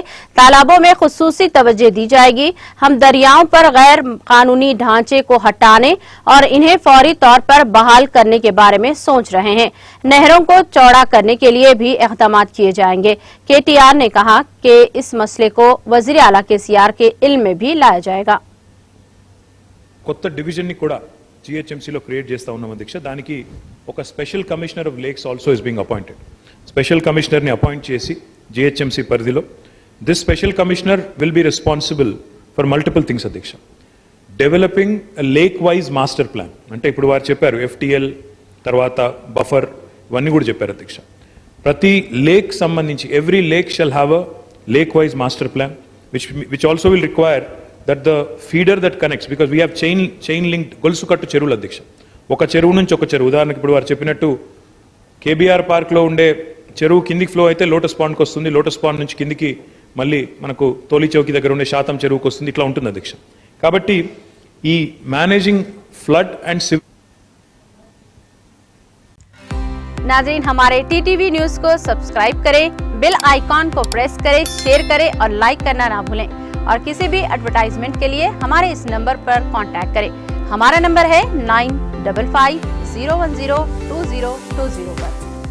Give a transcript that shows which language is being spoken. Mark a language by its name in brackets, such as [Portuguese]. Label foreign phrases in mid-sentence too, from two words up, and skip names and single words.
[Urdu] تالابوں میں خصوصی توجہ دی جائے گی۔ ہم دریاؤں پر غیر قانونی ڈھانچے کو ہٹانے اور انہیں فوری طور پر بحال کرنے کے بارے میں سوچ رہے ہیں. نہروں کو چوڑا کرنے کے لیے بھی اقدام کیے جائیں گے. KTR نے کہا کہ اس مسئلے کو وزیر اعلیٰ KCR کے علم میں بھی لایا جائے گا. [Telugu] కొత్త డివిజన్ ని కూడా GHMC లో క్రియేట్ చేస్తా ఉన్నాం అధ్యక్ష. దానికి ఒక [English] special commissioner of lakes also is being appointed. special commissioner [Telugu] ని అపాయింట్ చేసి GHMC పరిధిలో [English] this special commissioner will be responsible for multiple things అధ్యక్ష. developing lake wise master plan, [Telugu] అంటే ఇప్పుడు వారు చెప్పారు FTL తర్వాత బఫర్ ఇవన్నీ కూడా చెప్పారు అధ్యక్ష. ప్రతి లేక్ సంబంధించి [English] every lake shall have a lake wise master plan which also will require that the feeder that connects, because we have chain linked [Telugu] గొలుసు కట్టు చెరువులు అధ్యక్ష. ఒక చెరువు నుంచి ఒక చెరువు, ఉదాహరణకు ఇప్పుడు వారు చెప్పినట్టు KBR పార్క్ లో ఉండే చెరువు కిందికి ఫ్లో అయితే లోటస్ పాండ్కి వస్తుంది, లోటస్ పాండ్ నుంచి కిందికి మళ్ళీ మనకు తోలి చౌకి దగ్గర ఉండే శాతం చెరువుకి వస్తుంది, ఇట్లా ఉంటుంది అధ్యక్ష. కాబట్టి ఈ [English] managing flood and [Urdu] ناظرین، ہمارے TTV نیوز کو سبسکرائب کریں, [English] bell icon [Urdu] کو پریس کریں، شیئر کریں اور لائک کرنا نہ بھولیں. اور کسی بھی ایڈورٹائزمنٹ کے لیے ہمارے اس نمبر پر کانٹیکٹ کریں. ہمارا نمبر ہے 9550102020 پر.